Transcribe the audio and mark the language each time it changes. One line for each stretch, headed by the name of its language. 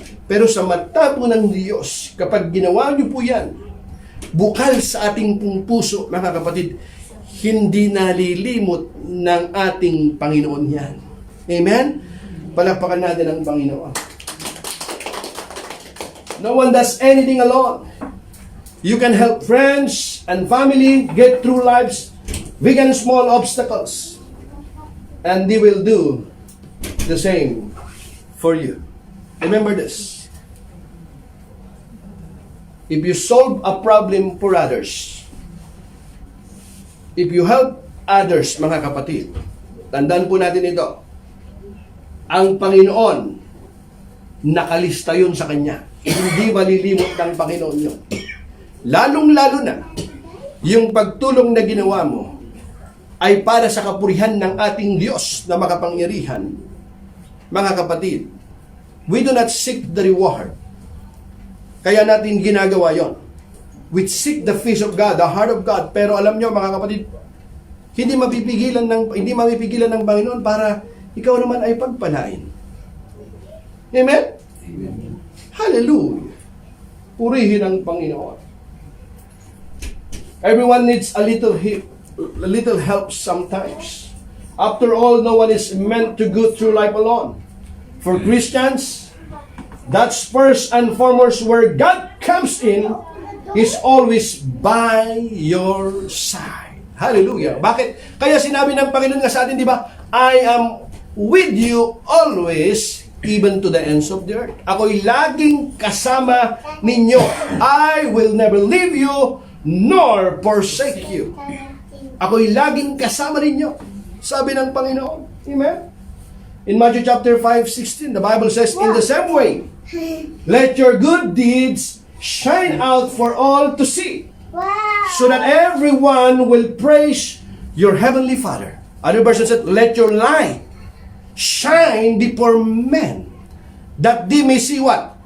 Filipino: Pero sa mata po ng Diyos, kapag ginawa niyo po yan, bukal sa ating pong puso, mga kapatid, hindi nalilimot ng ating Panginoon yan. Amen? Palakpakan natin ang Panginoon.
English: No one does anything alone. You can help friends and family get through life's big and small obstacles. And they will do the same for you. Remember this. If you solve a problem for others, if you help others,
Filipino: mga kapatid, tandaan po natin ito, ang Panginoon, nakalista yun sa Kanya. Hindi malilimot ng Panginoon yun. Lalong-lalo na, yung pagtulong na ginawa mo ay para sa kapurihan ng ating Diyos na makapangyarihan. Mga kapatid,
English: we do not seek the reward.
Filipino: Kaya natin ginagawa yon.
English: We seek the face of God, the heart of God.
Filipino: Pero alam nyo mga kapatid, hindi mapipigilan ng Panginoon para ikaw naman ay pagpalain. Amen? Amen. Hallelujah. Purihin ang Panginoon.
English: Everyone needs a little help sometimes. After all, no one is meant to go through life alone. For Christians, that's first and foremost where God comes in, is always by your side.
Filipino: Hallelujah. Bakit? Kaya sinabi ng Panginoon nga sa atin, di ba?
English: I am with you always, even to the ends of the earth.
Filipino: Ako'y laging kasama ninyo.
English: I will never leave you, nor forsake you.
Filipino: Ako'y laging kasama ninyo. Sabi ng Panginoon. Amen?
English: In Matthew chapter 5:16, the Bible says, in the same way, let your good deeds shine out for all to see, so that everyone will praise your heavenly Father. Other version said, let your light shine before men, that they may see what?